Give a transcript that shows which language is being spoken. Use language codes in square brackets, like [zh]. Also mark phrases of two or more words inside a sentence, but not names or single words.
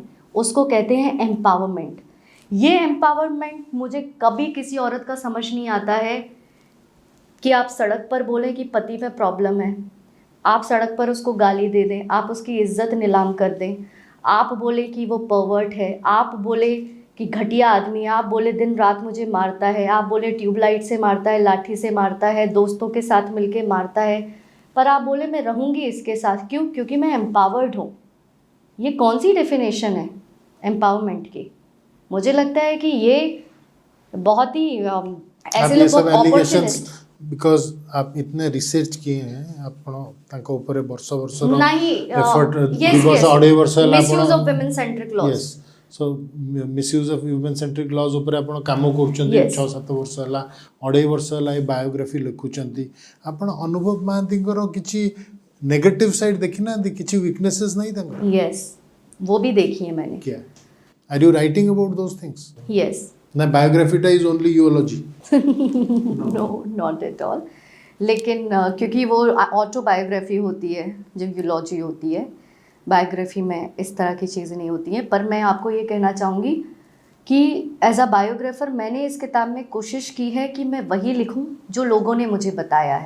[hi] उसको कहते हैं एम्पावरमेंट। ये एम्पावरमेंट मुझे कभी किसी औरत का समझ नहीं आता है कि आप सड़क पर बोलें कि पति में प्रॉब्लम है, आप सड़क पर उसको गाली दे दें, आप उसकी इज्जत नीलाम कर दें, आप बोले कि वो परवर्ट है, आप बोले कि घटिया आदमी है, आप बोले दिन रात मुझे मारता है, आप बोले ट्यूबलाइट से मारता है, लाठी से मारता है, दोस्तों के साथ मिलके मारता है, पर आप बोले मैं रहूँगी इसके साथ, क्यों? क्योंकि मैं एम्पावर्ड हूँ। ये कौन सी डेफिनेशन है एम्पावरमेंट की? मुझे लगता है कि ये बहुत ही ऐसे आप ये लोग सब बहुत एलिगेशंस opportunist- बिकॉज आप इतने रिसर्च किए हैं [or] ଆପଣ ତାଙ୍କ ଉପରେ ବର୍ଷ ବର୍ଷର [hi] नहीं, [or] ଏଫର୍ଟ yes, ଦୁଇ ବର୍ଷ yes, ଅଢ଼େଇ ବର୍ଷ ହେଲା [en] misuse of women centric laws. yes so misuse of human centric laws [or] ଉପରେ ଆପଣ କାମ କରୁଛନ୍ତି [en] Yes. [or] 6-7 ବର୍ଷ ହେଲା, ଅଢ଼େଇ ବର୍ଷ ହେଲା ଏ ବାୟୋଗ୍ରାଫି ଲେଖୁଛନ୍ତି। ଆପଣ ଅନୁଭବ ମହାନ୍ତିଙ୍କର କିଛି ନେଗେଟିଭ୍ ସାଇଡ୍ ଦେଖିନାହାନ୍ତି, କିଛି ୱିକନେसेस नहीं ତାଙ୍କର? [hi] Yes, वो भी देखी है मैंने। [en] क्या are you writing about those things? Yes. ना बायोग्राफीटा is only eulogy? No, not at all. [hi] लेकिन क्योंकि वो ऑटोबायोग्राफी होती है, जो यूलॉजी होती है, बायोग्राफी में इस तरह की चीज़ें नहीं होती हैं। पर मैं आपको ये कहना चाहूँगी कि [en] as a biographer [hi] मैंने इस किताब में कोशिश की है कि मैं वही लिखूँ जो लोगों ने मुझे बताया है।